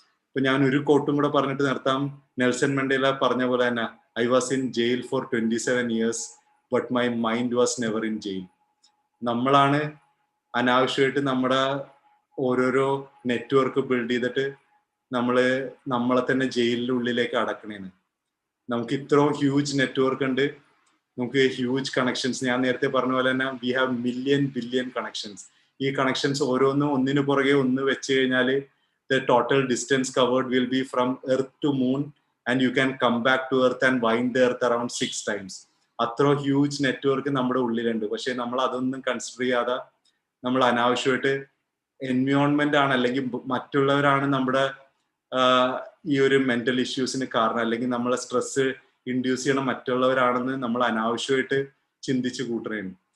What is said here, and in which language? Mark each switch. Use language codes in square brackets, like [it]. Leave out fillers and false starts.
[ml] ഇപ്പൊ ഞാൻ ഒരു കോട്ടും കൂടെ പറഞ്ഞിട്ട് നിർത്താം. നെൽസൺ മണ്ടേല പറഞ്ഞ പോലെ തന്നെ [en] I was in jail [ml] four 27 years but my mind was never in jail. നമ്മളാണ് അനാവശ്യമായിട്ട് നമ്മുടെ ഓരോരോ നെറ്റ്വർക്ക് ബിൽഡ് ചെയ്തിട്ട് നമ്മളെ തന്നെ ജയിലിനുള്ളിലേക്ക് അടക്കണേന്. നമുക്ക് ഇത്രയും ഹ്യൂജ് നെറ്റ്വർക്ക് ഉണ്ട്, നമുക്ക് ഹ്യൂജ് കണക്ഷൻസ്. ഞാൻ നേരത്തെ പറഞ്ഞ പോലെ തന്നെ [en] We have billion connections. [ml] ഈ കണക്ഷൻസ് ഓരോന്നും ഒന്നിനു പുറകെ ഒന്ന് വെച്ച് കഴിഞ്ഞാൽ [en] the total distance covered will be from Earth to Moon, and you can come back to Earth and wind the Earth around 6 times. [ml] അത്ര ഹ്യൂജ് നെറ്റ്വർക്ക് നമ്മുടെ ഉള്ളിലുണ്ട്. പക്ഷെ നമ്മൾ അതൊന്നും കൺസിഡർ ചെയ്യാതെ നമ്മൾ അനാവശ്യമായിട്ട് എൻവയോൺമെന്റ് ആണ് അല്ലെങ്കിൽ മറ്റുള്ളവരാണ് നമ്മുടെ ഈ ഒരു മെന്റൽ ഇഷ്യൂസിന് കാരണം, അല്ലെങ്കിൽ നമ്മളെ സ്ട്രെസ് ഇൻഡ്യൂസ് ചെയ്യണം മറ്റുള്ളവരാണെന്ന് നമ്മൾ അനാവശ്യമായിട്ട് ചിന്തിച്ച് കൂട്ടുകയാണ്.